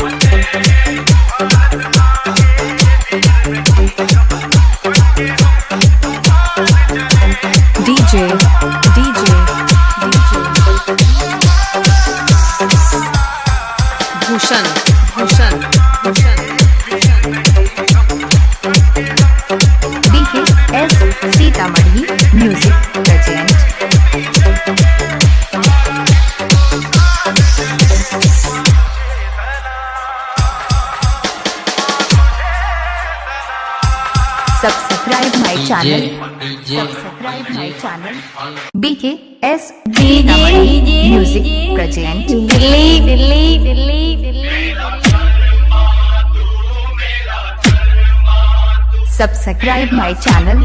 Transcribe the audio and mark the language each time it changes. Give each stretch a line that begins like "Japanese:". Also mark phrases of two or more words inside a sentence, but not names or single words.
English: डीजे डीजे डीजे भूषण भूषण भूषण BKS सीतामढ़ी music present. Subscribe my channel. Subscribe my channel. BKS सीतामढ़ी music present. दिल्ली दिल्ली दिल्ली दिल्ली। Subscribe my channel.